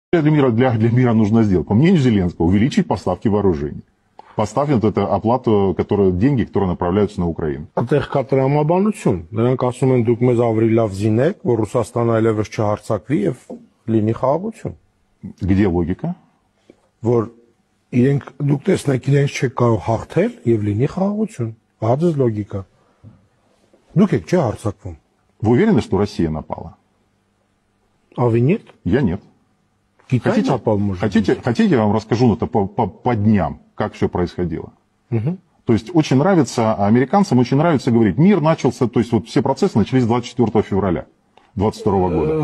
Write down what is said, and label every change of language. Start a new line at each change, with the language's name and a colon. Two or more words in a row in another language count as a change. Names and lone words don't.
Russian: Для мира нужно сделать? По мнению Зеленского, увеличить поставки вооружений. Поставить вот эту оплату, деньги, которые направляются на Украину.
Armenian: Այդտեղ կա տրամաբանություն։ Նրանք ասում են դուք մեզ ավելի լավ զինեք, որ Ռուսաստանը այլևս չհարձակվի եւ լինի խաղաղություն։
Russian: Где логика?
Armenian: Որ դուք տեսնեք իրենց չեք կարող հաղթել եւ լինի խաղաղություն։ Ահա դες լոգիկա։ Դուք եք չէ հարձակվում։
Russian: Вы уверены, что Россия напала? А вы нет? Я нет. Китай напал, может быть? Хотите, я вам расскажу это по дням, как все происходило? Угу. То есть очень нравится, американцам очень нравится говорить, мир начался, то есть вот все процессы начались 24 февраля 22 года.